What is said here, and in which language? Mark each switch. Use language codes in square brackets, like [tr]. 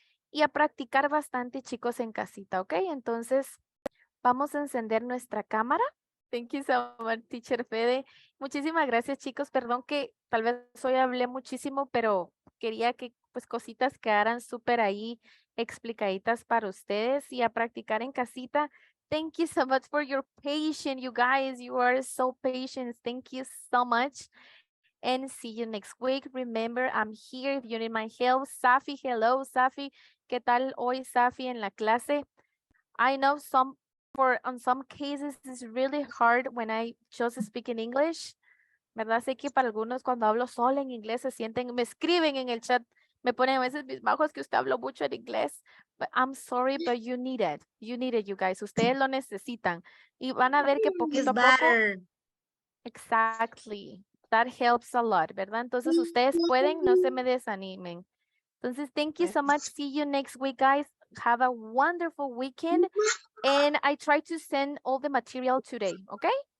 [es] Y a practicar bastante, chicos, en casita, ¿ok? Entonces, vamos a encender nuestra cámara. [en] Thank you so much, Teacher Fede. [es] Muchísimas gracias, chicos. Perdón que tal vez hoy hablé muchísimo, pero quería que pues cositas quedaran súper ahí explicaditas para ustedes y a practicar en casita. [en] Thank you so much for your patience, you guys. You are so patient. Thank you so much. And see you next week. Remember, I'm here if you need my help. Safi, hello, Safi. [es] ¿Qué tal hoy, Safi, en la clase? [en] I know on some cases it's really hard when I just speak in English. [es] ¿Verdad? Sé que para algunos cuando hablo solo en inglés se sienten, me escriben en el chat, me ponen a veces mis bajos que usted habló mucho en inglés. [en] But I'm sorry, but you need it. You need it, you guys. [es] Ustedes lo necesitan. Y van a ver que poquito a poco. Exactly. [en] That helps a lot, [es] ¿verdad? Entonces ustedes pueden, no se me desanimen. [en] Entonces, thank you so much. See you next week, guys. Have a wonderful weekend. And I try to send all the material today, okay?